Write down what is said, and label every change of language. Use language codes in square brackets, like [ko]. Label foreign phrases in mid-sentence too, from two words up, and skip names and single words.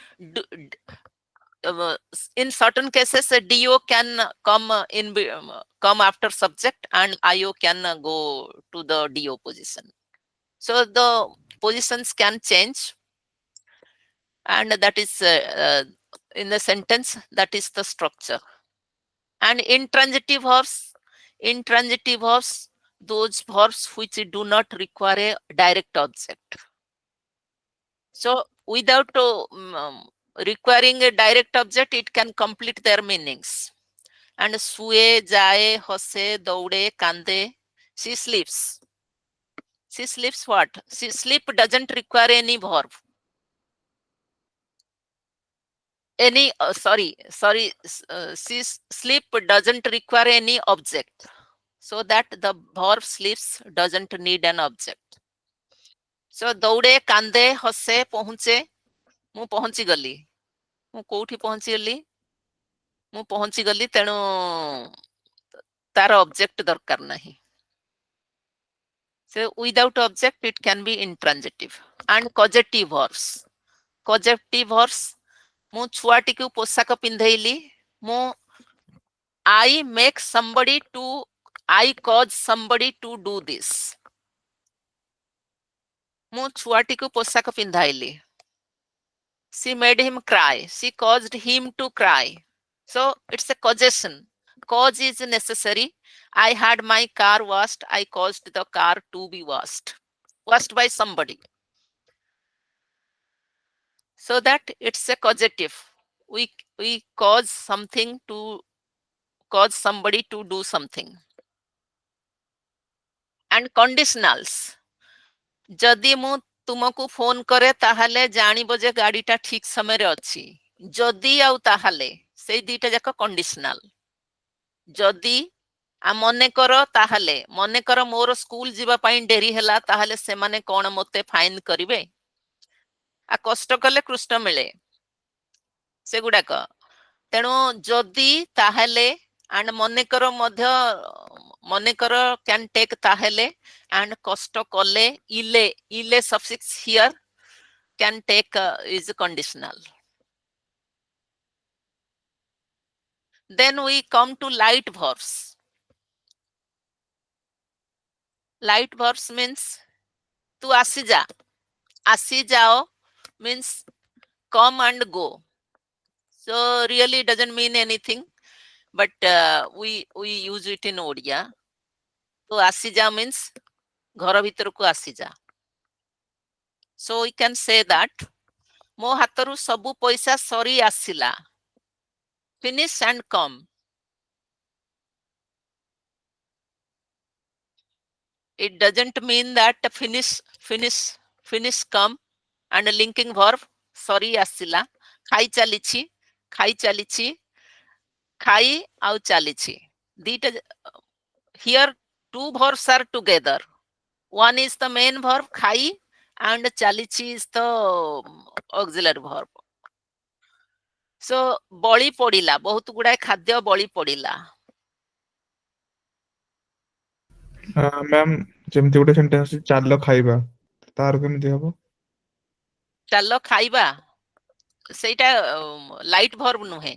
[en] in certain cases do can come after subject and io can go to the do position so the positions can change and that is in the sentence that is the structure and intransitive verbs those verbs which do not require a direct object so without requiring a direct object it can complete their meanings and [or] ଶୁଏ ଯାଏ ହସେ ଦୌଡେ କାନ୍ଦେ [en] she sleeps what she sleep doesn't require any verb any she sleep doesn't require any object so that the verb sleeps doesn't need an object so [or] ଦୌଡେ କାନ୍ଦେ ହସେ ପହଞ୍ଚେ ମୁଁ ପହଞ୍ଚି ଗଲି ମୁଁ କୋଉଠି ପହଞ୍ଚି ଗଲି ମୁଁ ପହଞ୍ଚି ଗଲି ତେଣୁ ତାର [en] object [or] ଦରକାର ନାହିଁ [en] so without object it can be intransitive and causative verbs [or] ମୁଁ ଛୁଆଟିକୁ ପୋଷାକ ପିନ୍ଧେଇଲି ମୁଁ [en] I make somebody to I cause somebody to do this [or] ମୁଁ ଛୁଆଟିକୁ ପୋଷାକ ପିନ୍ଧାଇଲି [en] She made him cry. She caused him to cry. So it's a causation. Cause is necessary. I had my car washed. I caused the car to be washed. Washed by somebody. So that it's a causative. We cause something to cause somebody to do something. And conditionals. [or] ଯଦି ମୁଁ ତୁମକୁ ଫୋନ କରେ ତାହେଲେ ଜାଣିବ ଯେ ଗାଡିଟା ଠିକ ସମୟରେ ଅଛି। ଯଦି ଆଉ ତାହେଲେ ସେଇ ଦିଟା ଯାକ କଣ୍ଡିସନାଲ। ଯଦି ମନେକର ତାହେଲେ ମନେକର ମୋର ସ୍କୁଲ ଯିବା ପାଇଁ ଡେରି ହେଲା ତାହେଲେ ସେମାନେ କଣ ମତେ ଫାଇନ କରିବେ? କଷ୍ଟ କଲେ କୃଷ୍ଣ ମିଳେ ସେଗୁଡାକ। ତେଣୁ ଯଦି ତାହେଲେ ଆଣ୍ଡ ମନେକର ମଧ୍ୟ ମନେକର [en] can take [or] ତାହେଲେ and କଷ୍ଟ କଲେ ଇଲେ [en] suffix here can take is conditional. Then we come to light verbs. Light verbs means [or] ତୁ ଆସିଯା. [en] Asijao means come and go. So really doesn't mean anything, but we use it in Odia. [or] ତୁ ଆସିଯା means ଘର ଭିତରକୁ ଆସିଯା. [en] So we can say that [or] ମୋ ହାତରୁ ସବୁ ପଇସା ସରି ଆସିଲା. [en] Finish and come. It doesn't mean that finish come and a linking verb [or] ସରି ଆସିଲା. ଖାଇ ଚାଲିଛି ଖାଇ ଆଉ ଚାଲିଛି. [en] ଦିଟା here two verbs are together. One is the main verb ଖାଇ and ଚାଲିଛି is the auxiliary verb. [or] So ବଳି ପଡିଲା, ବହୁତ ଗୁଡାଏ ଖାଦ୍ୟ ବଳି ପଡିଲା. ମ୍ୟାମ୍ ଯେମିତି ଗୋଟେ ସେଣ୍ଟେନ୍ସ ଅଛି ଚାଲ ଖାଇବା, ତାର କେମିତି ହବ? ଚାଲ ଖାଇବା ସେଇଟା [en] light verb [or] ନୁହେଁ।